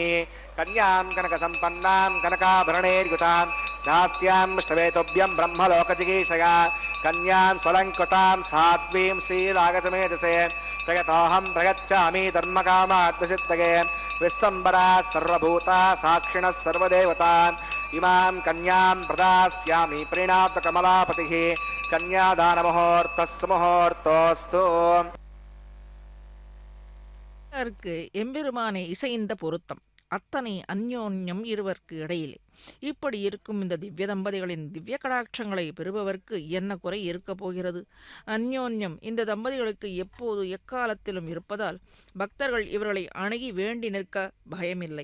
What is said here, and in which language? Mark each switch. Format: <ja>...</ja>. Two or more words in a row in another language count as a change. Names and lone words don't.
<sa>कन्यां कनकसम्पन्नां कनकाभरणैर्युतां दास्यां श्रवेतुभ्यं ब्रह्मलोकजिगीषया कन्यां स्वलङ्कृतां साध्वीं श्रीरागसमेधसे प्रयतोऽहं प्रयच्छामि धर्मकामात्मसिद्धये विश्वम्बरा सर्वभूता साक्षिणः सर्वदेवतान् इमां कन्यां प्रदास्यामि प्रीणातु कमलापतिः कन्यादानमुहूर्तस्य मुहूर्तोऽस्तु।</sa> <ta>எம்பெருமானை இசைந்த பொருத்தம் அத்தனை அந்யோன்யம் இருவருக்கு இடையிலே. இப்படி இருக்கும் இந்த திவ்ய தம்பதிகளின் திவ்ய கடாட்சங்களை பெறுபவர்க்கு என்ன குறை இருக்கப் போகிறது? அந்யோன்யம் இந்த தம்பதிகளுக்கு எப்போது எக்காலத்திலும் இருப்பதால் பக்தர்கள் இவர்களை அணுகி வேண்டி நிற்க பயமில்லை.</ta>